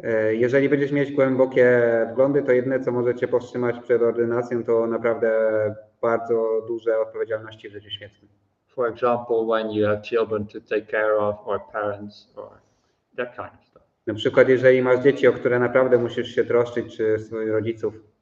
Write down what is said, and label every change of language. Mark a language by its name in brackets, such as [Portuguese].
[Polish] Jeżeli będziesz mieć głębokie wglądy, to jedyne co może cię powstrzymać przed ordynacją to naprawdę bardzo duże odpowiedzialności w życiu świeckim. [English] For example, when you have children to take care of, or parents, or that kind of stuff. [Polish] Na przykład jeżeli masz dzieci, o które naprawdę musisz się troszczyć, czy swoich rodziców.